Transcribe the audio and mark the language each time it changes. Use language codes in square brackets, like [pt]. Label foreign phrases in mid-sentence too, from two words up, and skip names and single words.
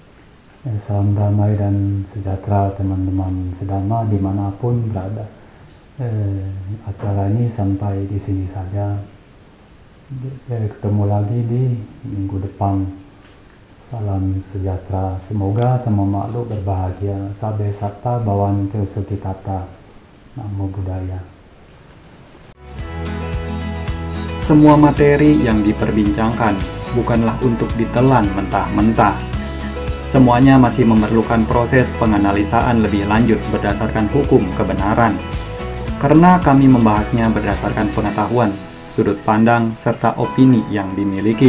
[id] Salam damai dan sejahtera teman-teman sedama dimanapun berada. acara ini sampai di sini saja. Ketemu lagi di minggu depan. Salam sejahtera. Semoga semua makhluk berbahagia. [pi] Sabe satta bawan sukitata. Namo Buddhaya. [id] Semua materi yang diperbincangkan bukanlah untuk ditelan mentah-mentah. Semuanya masih memerlukan proses penganalisaan lebih lanjut berdasarkan hukum kebenaran. Karena kami membahasnya berdasarkan pengetahuan, sudut pandang, serta opini yang dimiliki.